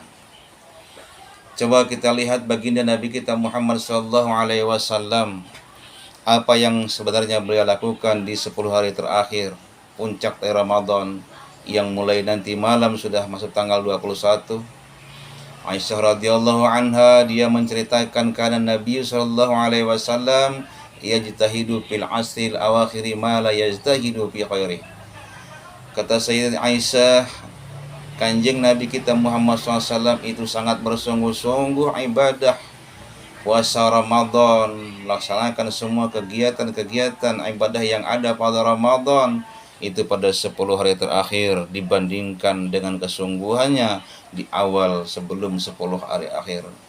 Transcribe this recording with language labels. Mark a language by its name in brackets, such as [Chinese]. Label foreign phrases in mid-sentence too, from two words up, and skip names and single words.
[Indonesian] Coba kita lihat baginda Nabi kita Muhammad SAW, apa yang sebenarnya beliau lakukan di 10 hari terakhir puncak dari Ramadan, yang mulai nanti malam sudah masuk tanggal 21. [Arabic] Aisyah رضي الله عنها, [Indonesian] dia menceritakan karena Nabi SAW [Arabic] يجتهد في العشر الأواخر ما لا يجتهد في خيره. [Indonesian] Kata Sayyidah Aisyah, Kanjeng Nabi kita Muhammad SAW itu sangat bersungguh-sungguh ibadah puasa Ramadan, melaksanakan semua kegiatan-kegiatan ibadah yang ada pada Ramadan itu pada 10 hari terakhir dibandingkan dengan kesungguhannya di awal sebelum 10 hari akhir.